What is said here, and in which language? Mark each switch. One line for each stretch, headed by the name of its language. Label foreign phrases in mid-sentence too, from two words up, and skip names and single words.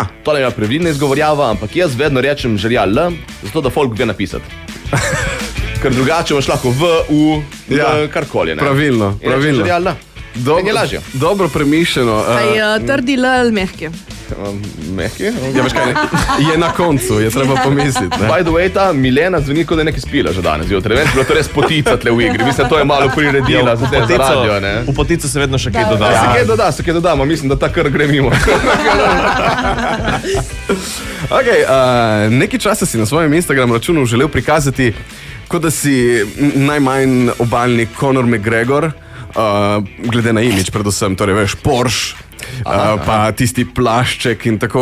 Slovenian: To je pravilna izgovorjava, ampak jaz vedno rečem Žerja L, zato da folk ve napisati. Ker drugače imaš lahko V, U, karkoli. Pravilno. Žerja L. Je lažje. Dobro premišljeno. Trdi L ali mehki? Mehki? Ja, veš kaj, je na koncu, je treba pomisliti.
English: By the way,
Slovenian: ta Milena zveni, kot da je nekaj spila že danes zjutraj. Vem, bilo to res potica tle v igri. Mislim, to je malo priredila za te za radio, ne? V potico se vedno še kaj doda. Se kaj dodamo, mislim, da ta kar gre mimo. Nekaj časa si na svojem Instagram računu želel prikazati, kot da si najmanj obalni Conor McGregor, glede na imidž predvsem, torej veš, Porsche, pa tisti plašček in tako.